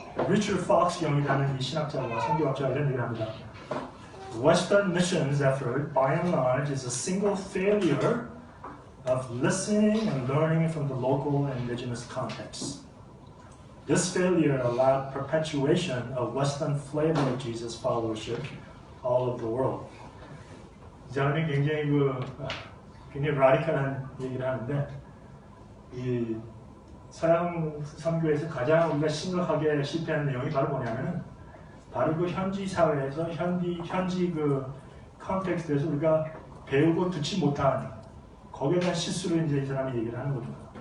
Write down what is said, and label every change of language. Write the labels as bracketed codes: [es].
[ko] 리처드 폭스 경이라는 이 신학자와 선교학자가 이런 얘기를 합니다. [en] Western missions effort, by and large, is a single failure of listening and learning from the local and indigenous context. This failure allowed perpetuation of Western flavor of Jesus followership all over the world. [ko] 이 사람이 굉장히 라디컬한 얘기를 하는데 이 서양 선교에서 가장 우리가 심각하게 실패한 내용이 바로 뭐냐면은 바로 그 현지 사회에서 현지 그 컨텍스트에서 우리가 배우고 듣지 못한 거기에 대한 실수를 이제 이 사람이 얘기를 하는 거죠.